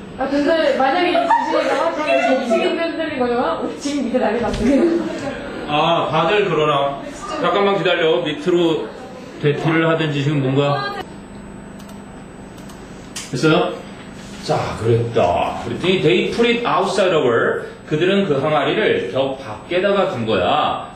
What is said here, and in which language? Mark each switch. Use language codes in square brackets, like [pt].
[ko] 근데 만약에 이 지시가 하면 지금 흔들린 거잖아? 지금 밑에 난리 났어. 다들 그러나. 잠깐만 기다려. 밑으로 대피를 하든지 지금 뭔가. 됐어요? 자, 그랬다. 그랬더니 [en] they put it outside the wall. [ko] 그들은 그 항아리를 벽 밖에다가 둔 거야.